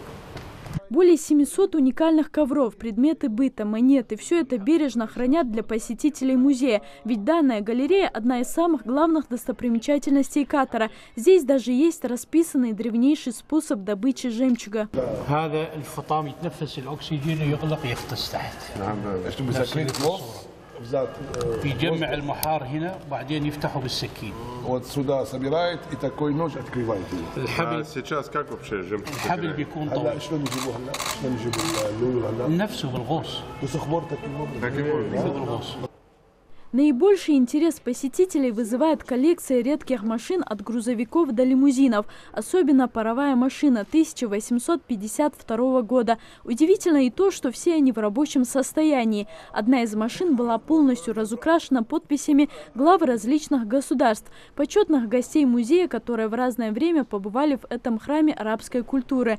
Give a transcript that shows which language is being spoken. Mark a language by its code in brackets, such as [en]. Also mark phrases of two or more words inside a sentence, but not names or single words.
[ru] Более 700 уникальных ковров, предметы быта, монеты – все это бережно хранят для посетителей музея. Ведь данная галерея – одна из самых главных достопримечательностей Катара. Здесь даже есть расписанный древнейший способ добычи жемчуга. [ar] يجمع المحار هنا وبعدين يفتحه بالسكين. [ru] Вот сюда собирает и такой нож открывает. [ar] الحبل [ru] сейчас как вообще жемчуг? [ar] الحبل بيكون طويل. هلا شلون يجيبوه هلا؟ شلون يجيبوا اللولو هلا؟ نفسه بالغوص. بسخبرتك بالغوص. [ru] Наибольший интерес посетителей вызывает коллекция редких машин от грузовиков до лимузинов. Особенно паровая машина 1852 года. Удивительно и то, что все они в рабочем состоянии. Одна из машин была полностью разукрашена подписями глав различных государств, почетных гостей музея, которые в разное время побывали в этом храме арабской культуры.